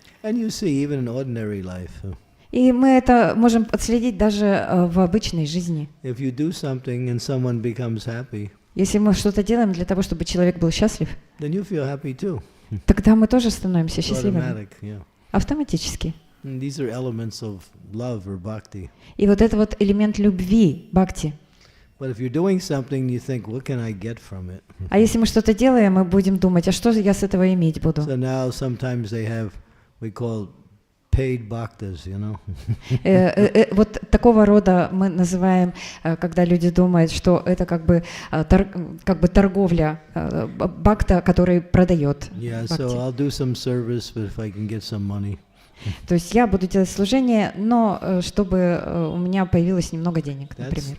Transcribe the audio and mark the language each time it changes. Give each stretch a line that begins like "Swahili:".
English: And you see even in ordinary life.
Russian: И мы это можем отследить даже в обычной жизни.
English: If you do something and someone becomes happy,
Russian: если мы что-то делаем для того, чтобы человек был счастлив,
English: then you feel happy too.
Russian: Тогда мы тоже становимся счастливыми.
English: Automatic, yeah.
Russian: Автоматически.
English: And these are elements of love or bhakti.
Russian: И вот это вот элемент любви, бхакти.
English: But if you're doing something, you think, what can I get from it?
Russian: А если мы что-то делаем, мы будем думать, а что я с этого иметь буду?
English: So now sometimes they have, we call paid bhaktas, you know.
Russian: Вот такого рода мы называем, когда люди думают, что это как бы торговля, бхакта, который продает.
English: Yeah, so I'll do some service, but if I can get some money.
Russian: То есть я буду делать служение, но чтобы у меня появилось немного денег, например.